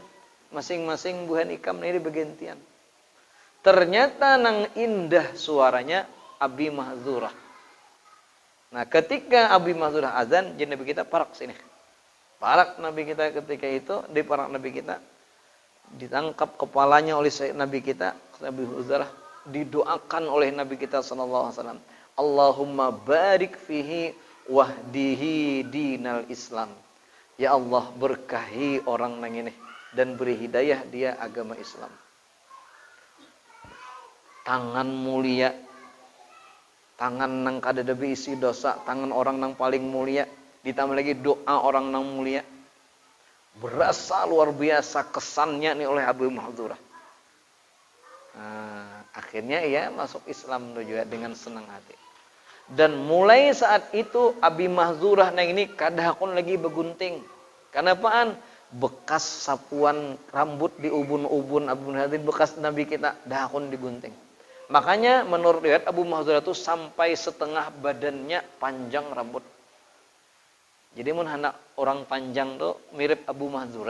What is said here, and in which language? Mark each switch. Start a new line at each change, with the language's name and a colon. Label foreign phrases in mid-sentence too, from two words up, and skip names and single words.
Banjar: Masing-masing buhan ikam ini bergantian. Ternyata nang indah suaranya Abi Mahzurah. Nah, ketika Abi Mahzurah azan, jadi Nabi kita parak sini. Parak Nabi kita ketika itu, di parak Nabi kita. ditangkap kepalanya oleh Nabi kita Nabi Huzarah, didoakan oleh Nabi kita
Arabic: صلى الله عليه وسلم، اللهم بارك فيه واهده دين الإسلام.
Banjar: Ya Allah, berkahi orang nang ini dan beri hidayah dia agama Islam. Tangan mulia, tangan nang kada isi dosa, tangan orang nang paling mulia, ditambah lagi doa orang nang mulia. Berasa luar biasa kesannya nih oleh Abu Mahdzurah. Nah, akhirnya ia masuk Islam juga dengan senang hati. Dan mulai saat itu Abi Mahdzurah nang ini kadahkon lagi begunting. Karena apaan? Bekas sapuan rambut di ubun-ubun Abu Mahdzurah, bekas Nabi kita dahkon digunting. Makanya menurut riwayat Abu Mahdzurah itu sampai setengah badannya panjang rambut. Jadi mun anak orang panjang tuh mirip Abu Mahdzurah.